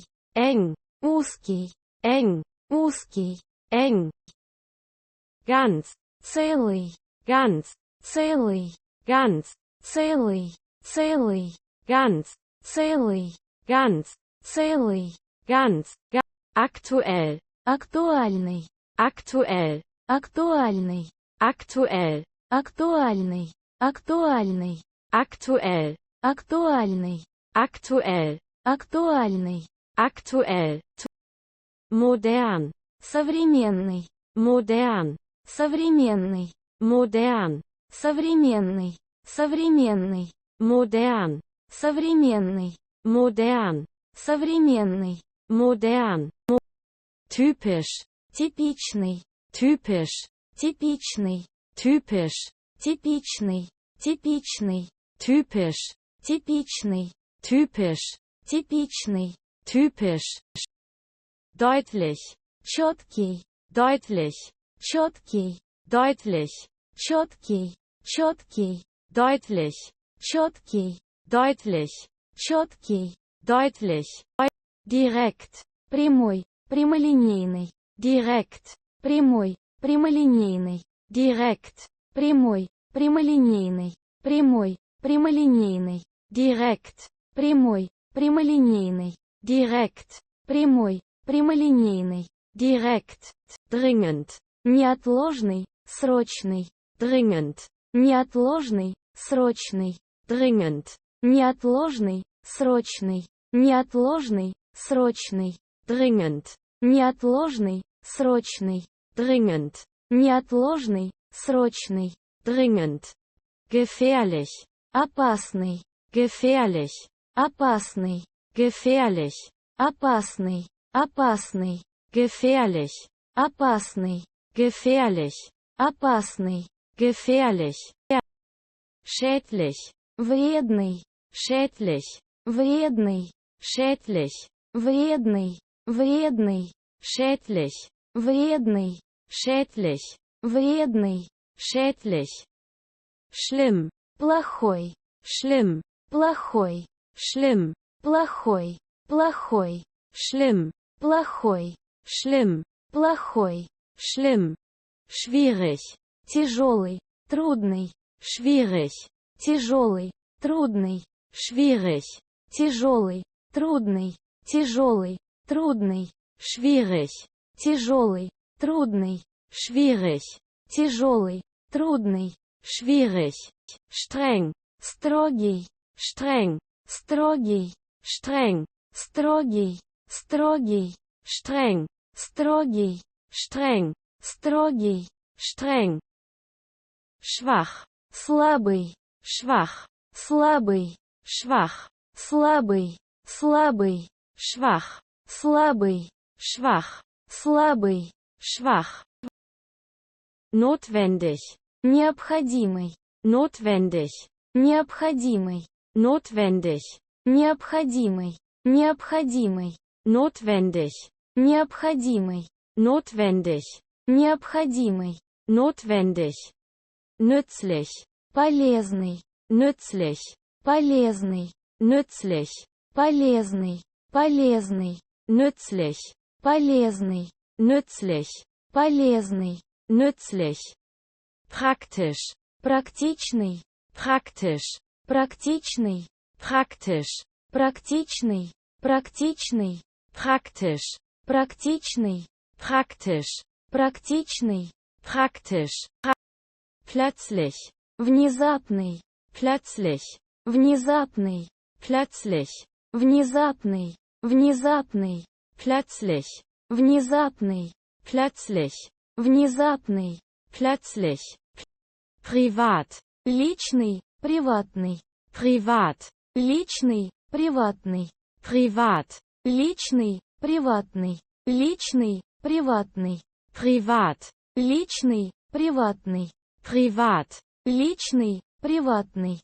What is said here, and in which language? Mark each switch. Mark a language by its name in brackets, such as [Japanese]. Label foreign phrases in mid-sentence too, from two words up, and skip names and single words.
[German] eng, [Russian] узкий, [German] eng, [Russian] узкий, [German] eng, ganz, [Russian] целый, [German] ganz, [Russian] целый, [German] ganz, [Russian] целый, целый, [German] ganz, [Russian] целый, [German] ganz, [Russian] целый, [German] ganz, aktuell, [Russian] актуальный, [German] aktuell, [Russian] актуальный, [German] aktuell, [Russian] актуальный, актуальный, [German] aktuell, [Russian] актуальный, [German] aktuell, [Russian] актуальный, [German] aktuell, modern, [Russian] современный, [German] modern, [Russian] современный, [German] modern, [Russian] современный, современный, [German] modern, [Russian] современный, [German] modern, [Russian] современный, [German] modern, typisch, [Russian] типичный, [German] typisch, [Russian] типичный, [German] typisch, [Russian] типичный, типичный, [German] typisch, [Russian] типичный, [German] typisch, [Russian] типичный, [German] typisch, deutlich, [Russian] четкий, [German] deutlich, [Russian] четкий, [German] deutlich, [Russian] четкий, четкий, [German] deutlich, [Russian] четкий, [German] deutlich, [Russian] четкий, [German] deutlich, direkt, [Russian] прямой, прямолинейный, [German] direkt, [Russian] прямой, прямолинейный, [German] direkt, [Russian] прямой, прямолинейный, прямой, прямолинейный, [German] direkt, [Russian] прямой, прямолинейный, [German] direkt, [Russian] прямой, прямолинейный, [German] direkt, dringend, [Russian] неотложный, срочный, [German] dringend, [Russian] неотложный, срочный, [German] dringend, [Russian] неотложный, срочный, неотложный, срочный, [German] dringend, [Russian] неотложный, срочный, [German] dringend, [Russian] неотложный, срочный, [German] dringend, gefährlich, [Russian] опасный, [German] gefährlich, [Russian] опасный, [German] gefährlich, [Russian] опасный, опасный, [German] gefährlich, [Russian] опасный, [German] gefährlich, [Russian] опасный, [German] gefährlich, schädlich, [Russian] вредный, [German] schädlich, [Russian] вредный, [German] schädlich, [Russian] вредный, вредный, [German] schädlich, [Russian] вредный, [German] schädlich, [Russian] вредный, [German] schädlich, schlimm, [Russian] плохой, [German] schlimm, [Russian] плохой, [German] schlimm, [Russian] плохой, плохой, [German] schlimm, [Russian] плохой, [German] schlimm, [Russian] плохой, [German] schlimm, schwierig, [Russian] тяжелый, трудный, [German] schwierig, [Russian] тяжелый, трудный, [German] schwierig, [Russian] тяжелый, трудный, тяжелый, трудный, [German] schwierig, [Russian] тяжелый, трудный, [German] schwierig, [Russian] тяжелый, трудный, [German] schwierig, streng, [Russian] строгий, [German] streng, [Russian] строгий, [German] streng, [Russian] строгий, строгий, [German] streng, [Russian] строгий, [German] streng, [Russian] строгий, [German] streng, schwach, [Russian] слабый, [German] schwach, [Russian] слабый, [German] schwach, [Russian] слабый, слабый, [German] schwach, [Russian] слабый, [German] schwach, [Russian] слабый, [German] schwach. Notwendig, [Russian] необходимый, [German] notwendig, [Russian] необходимый, [German] notwendig, [Russian] необходимый, необходимый, [German] notwendig, [Russian] необходимый, [German] notwendig, [Russian] необходимый, [German] notwendig, nützlich, [Russian] полезный, [German] nützlich, [Russian] полезный, [German] nützlich, [Russian] полезный, полезный, [German] nützlich, [Russian] полезный, [German] nützlich, [Russian] полезный, [German] nützlich, praktisch, [Russian] практичный, [German] praktisch, [Russian] практичный, [German] praktisch, [Russian] практичный, практичный, [German] praktisch, [Russian] практичный, [German] praktisch, [Russian] практичный, [German] praktisch, plötzlich, [Russian] внезапный, [German] plötzlich, [Russian] внезапный, [German] plötzlich, [Russian] внезапный, внезапный, [German] plötzlich, [Russian] внезапный, [German] plötzlich, [Russian] внезапный, [German] plötzlich, privat, [Russian] личный, приватный, [German] privat, [Russian] личный, приватный, [German] privat, [Russian] личный, приватный, личный, приватный, [German] privat, [Russian] личный, приватный, [German] privat, [Russian] личный, приватный,